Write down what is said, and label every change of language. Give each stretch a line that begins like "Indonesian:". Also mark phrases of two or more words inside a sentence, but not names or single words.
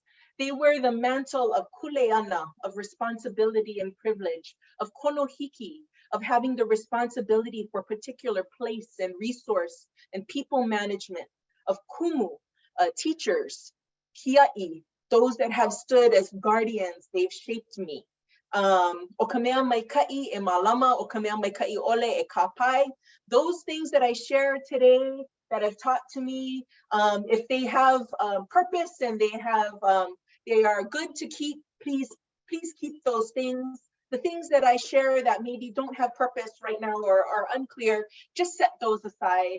English: They wear the mantle of kuleana, of responsibility and privilege, of konohiki, of having the responsibility for particular place and resource and people management, of kumu, teachers, kia'i, those that have stood as guardians, they've shaped me.
Hawaiian: O ka mea mai ka'i e malama, o ka mea mai ka'i ole e kapai.
English: Those things that I share today that have taught to me, if they have purpose and they are good to keep, please keep those things. The things that I share that maybe don't have purpose right now or are unclear, just set those aside.